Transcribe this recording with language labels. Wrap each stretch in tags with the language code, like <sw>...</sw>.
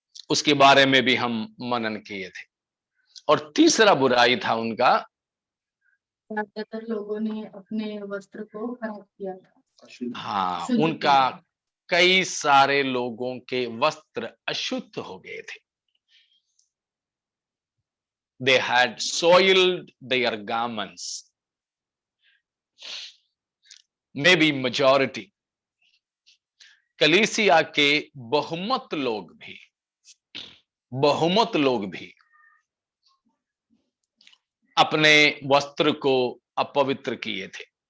<hi>उसके बारे में भी हम मनन किए थे। और तीसरा बुराई था उनका, ज्यादातर लोगों ने अपने वस्त्र को खराब किया था। हाँ, उनका कई सारे लोगों के वस्त्र अशुद्ध हो गए थे।</hi> <en>They had soiled their garments. Maybe majority,</en> <hi>कलीसिया के बहुमत लोग भी बहुमत लोग भी अपने वस्त्र को अपवित्र किए थे।</hi>